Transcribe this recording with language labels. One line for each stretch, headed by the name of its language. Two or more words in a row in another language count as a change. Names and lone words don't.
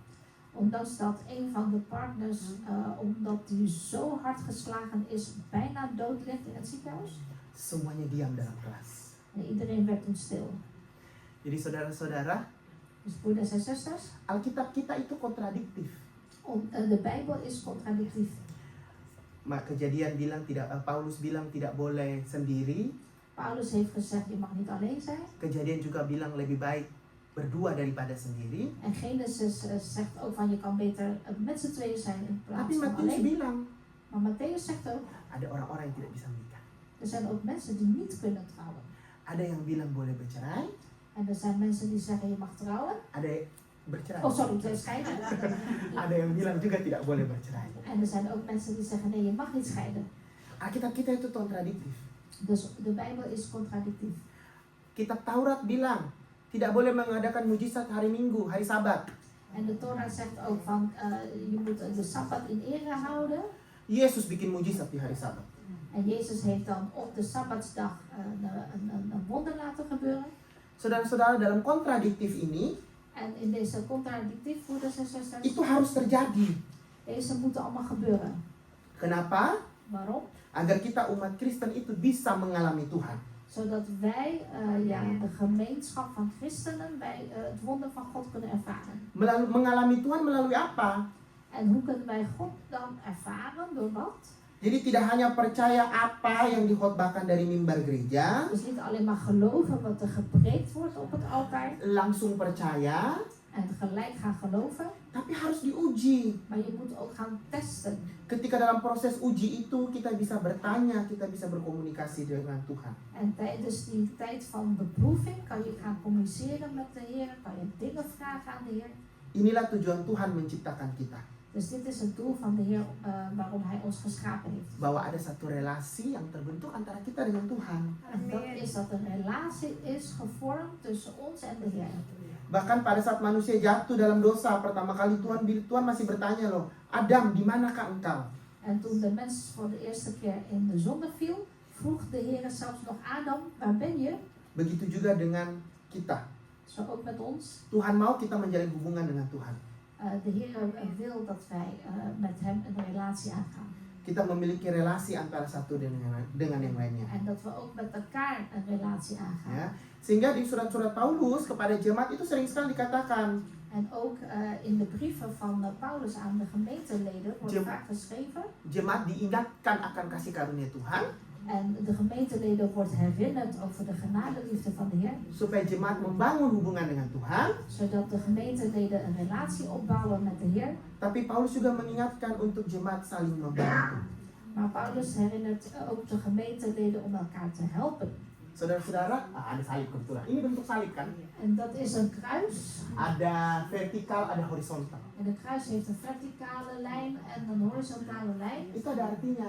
Dutch: Ondanks dat een van de partners, omdat die zo hard geslagen is, bijna dood ligt in het ziekenhuis.
Indonesian: Semuanya diam dalam kelas.
Dutch: En iedereen werd toen stil.
Indonesian: Jadi saudara-saudara,
Dutch: Dus broeders en zusters,
Indonesian: Alkitab kita itu kontradiktif.
Dutch: de Bijbel is contradictief.
Indonesian: Maar Kejadian bilang Paulus bilang tidak boleh sendiri.
Dutch: Paulus heeft gezegd, je mag niet alleen zijn.
Indonesian: Kejadian juga bilang lebih baik berdua daripada sendiri.
Dutch: En Genesis zegt ook van, je kan beter met z'n tweeën zijn in plaats
Indonesian: Tapi
Dutch: van
Indonesian: Matius
Dutch: alleen.
Indonesian: bilang
Dutch: Maar Matthäus zegt ook,
Indonesian: ada orang-orang yang tidak bisa menikah.
Dutch: er zijn ook mensen die niet kunnen trouwen.
Indonesian: Ada yang bilang boleh bercerai,
Dutch: En er zijn mensen die zeggen, je mag trouwen.
Indonesian: ada bercerai.
Dutch: Oh sorry, scheiden.
Indonesian: Ada yang bilang juga tidak boleh bercerai.
Dutch: En er zijn ook mensen die zeggen, nee, je mag niet scheiden.
Indonesian: Alkitab kita itu kontradiktif.
Dutch: Dus de Bijbel is contradictief.
Indonesian: Kitab Taurat bilang tidak boleh mengadakan mujizat hari Minggu, hari Sabat.
Dutch: En de Torah zegt ook van, je moet de Sabbat in ere houden.
Indonesian: Yesus bikin mujizat di hari Sabat.
Dutch: En Jezus heeft dan op de Sabbatsdag een wonder laten gebeuren.
Indonesian: Saudara-saudara, dalam kontradiktif ini,
Dutch: En in deze contradictief, broeders en zusters,
Indonesian: itu harus terjadi.
Dutch: deze moeten allemaal gebeuren.
Indonesian: Kenapa?
Dutch: Waarom?
Indonesian: Agar kita umat Kristen itu bisa mengalami Tuhan.
Dutch: Zodat wij, de gemeenschap van christenen, wij het wonder van God kunnen ervaren.
Indonesian: Mengalami Tuhan melalui apa?
Dutch: En hoe kunnen wij God dan ervaren? Door wat?
Indonesian: Jadi tidak hanya percaya apa yang dikhotbahkan dari mimbar gereja,
Dutch: Dus niet alleen maar geloven wat er gepreekt wordt op het altaar.
Indonesian: langsung percaya,
Dutch: En gelijk gaan geloven.
Indonesian: tapi harus diuji.
Dutch: Maar je moet ook gaan testen.
Indonesian: Ketika dalam proses uji itu kita bisa bertanya, kita bisa berkomunikasi dengan Tuhan.
Dutch: En tijdens die tijd van beproeving kan je gaan communiceren met de Heer. Kan je dingen vragen aan de Heer.
Indonesian: Inilah tujuan Tuhan menciptakan kita.
Dutch: Dus dit is het doel van de Heer waarom Hij ons geschapen heeft.
Indonesian: Bahwa ada satu relasi yang terbentuk antara kita dengan Tuhan.
Dutch: En dat is dat een relatie is gevormd tussen ons en de Heer.
Indonesian: Bahkan pada saat manusia jatuh dalam dosa pertama kali Tuhan masih bertanya loh, Adam, di manakah engkau?
Dutch: En toen de mens voor de eerste keer in de zonde viel, vroeg de Heer zelfs nog Adam, waar ben je?
Indonesian: Begitu juga dengan kita.
Dutch: Zo ook met ons.
Indonesian: Tuhan mau kita menjalin hubungan dengan Tuhan.
Dutch: De Heer wil dat wij met Hem een relatie aangaan.
Indonesian: Kita memiliki relasi antara satu dengan yang lainnya.
Dutch: En dat we ook met elkaar een relatie aangaan.
Indonesian: Ya. Sehingga di surat-surat Paulus kepada jemaat itu sering sekali dikatakan,
Dutch: En ook in de brieven van Paulus aan de gemeenteleden wordt vaak geschreven.
Indonesian: jemaat diingatkan akan kasih karunia Tuhan,
Dutch: En de gemeenteleden wordt herinnerd over de genadeliefde van de Heer.
Indonesian: supaya jemaat membangun hubungan dengan Tuhan.
Dutch: Zodat de gemeenteleden een relatie opbouwen met de Heer.
Indonesian: Tapi Paulus juga mengingatkan untuk jemaat saling membantu.
Dutch: Maar Paulus herinnert ook de gemeenteleden om elkaar te helpen.
Indonesian: Saudara-saudara, ada salib kebetulan. Ini bentuk salib kan?
Dutch: En dat is een kruis.
Indonesian: Ada vertikal, ada horizontal.
Dutch: En de kruis heeft een verticale lijn en een horizontale lijn.
Indonesian: Itu ada artinya.